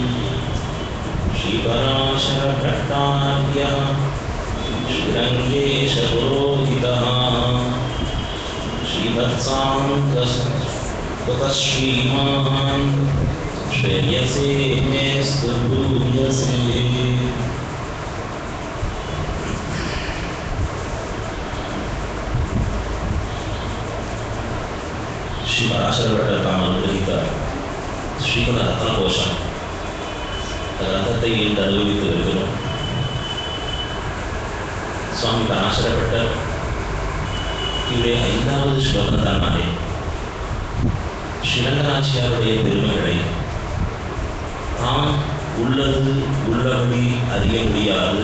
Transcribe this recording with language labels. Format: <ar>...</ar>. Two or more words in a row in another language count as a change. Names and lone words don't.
<sa>श्रीपराशरभट्टार्यः श्रीरङ्गेशपुरोहितः श्रीवत्साङ्गः श्रीमान् श्रेयसे मेस्तु भूयसे श्री पराशरभट्टर ताम अनुग्रहित श्रीकुल रत्नकोशम</sa> <ta>ग्रंथத்தை இன்று அனுபவித்து வருகிறோம். சுவாமி பராசரப்பட்டர் இவருடைய 5வது ஸ்லோகத்தானாலே ஸ்ரீரங்கநாச்சியாருடைய பெருமைகளை தாம் உள்ளது உள்ளபடி அறிய முடியாது.</ta>